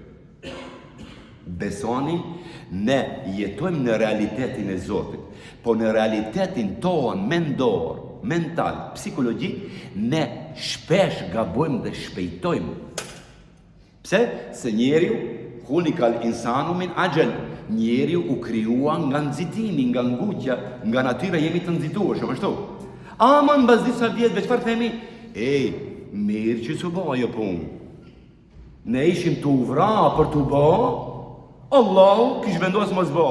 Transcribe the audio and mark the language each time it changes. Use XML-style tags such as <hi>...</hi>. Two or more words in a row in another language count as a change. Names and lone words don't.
<sq>Besoni, ne jetojmë në realitetin e Zotit, po në realitetin tonë mendor, mental, psikologjik, ne shpesh gabojmë dhe shpejtojmë. Pse? Se njeriu</sq> <ar>خلق الإنسان من عجل.</ar> <sq>Njeriu u krijua nga nxitimi, nga ngutja, nga natyra jemi të nxituar, ashtu. Ama mbas disa vjetëve çfarë themi? Ej, mirë që s'u bë ajo punë. Ne ishim të uvra për t'u bë, Allahu kish vendosur mos bë.</sq>